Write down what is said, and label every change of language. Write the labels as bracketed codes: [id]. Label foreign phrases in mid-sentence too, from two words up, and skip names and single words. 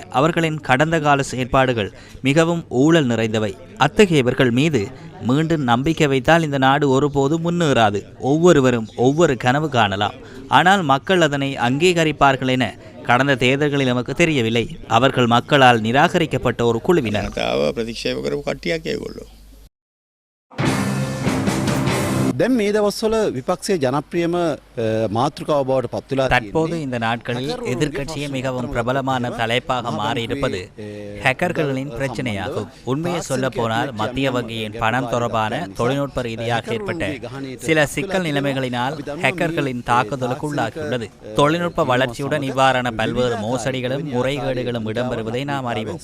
[ta] அவர்களின் கடந்த கால செயற்பாடுகள் மிகவும் ஊழல் நிறைந்தவை. அத்தகையவர்கள் மீது மீண்டும் நம்பிக்கை வைத்தால் இந்த நாடு ஒருபோதும் முன்னேறாது. ஒவ்வொருவரும் ஒவ்வொரு கனவு காணலாம், ஆனால் மக்கள் அதனை அங்கீகரிப்பார்கள் என கடந்த தேர்தல்களில் நமக்கு தெரியவில்லை. அவர்கள் மக்களால் நிராகரிக்கப்பட்ட ஒரு குழுவினர். [si] දැන් මේ දවස්වල විපක්ෂයේ ජනප්‍රියම මාතෘකාව බවට පත් වෙලා [ta] தற்போது இந்த நாட்களில் எதிர்க்கட்சியே மிகவும் பிரபலமான தலைப்பாக மாறியிருப்பது ஹேக்கர்களின் பிரச்சனையாகும். உண்மையை சொல்ல போனால் மத்திய வங்கியின் பணம் தொடர்பான தொழில்நுட்ப ரீதியாக ஏற்பட்ட சில சிக்கல் நிலைமைகளினால் ஹேக்கர்களின் தாக்குதலுக்கு உள்ளாகியுள்ளது. தொழில்நுட்ப வளர்ச்சியுடன் இவ்வாறான பல்வேறு மோசடிகளும் முறைகேடுகளும் இடம்பெறுவதை நாம் அறிவோம்.